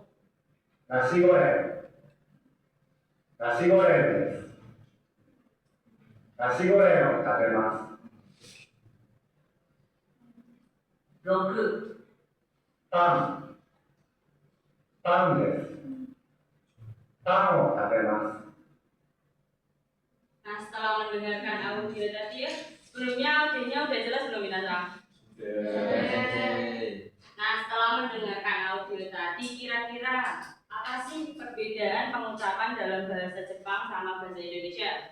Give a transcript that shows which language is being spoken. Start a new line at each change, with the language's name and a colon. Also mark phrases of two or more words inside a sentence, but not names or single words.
Japanese: ナシゴレン。ナシゴレンです。ナシゴレンを食べます。 6、パン。パンです。パンを食べます。
Indonesian: Nah, setelah mendengarkan audio tadi ya, sebelumnya audionya udah jelas belum Minasa? Nah, setelah mendengarkan audio tadi, kira-kira apa sih perbedaan pengucapan dalam bahasa Jepang sama bahasa Indonesia?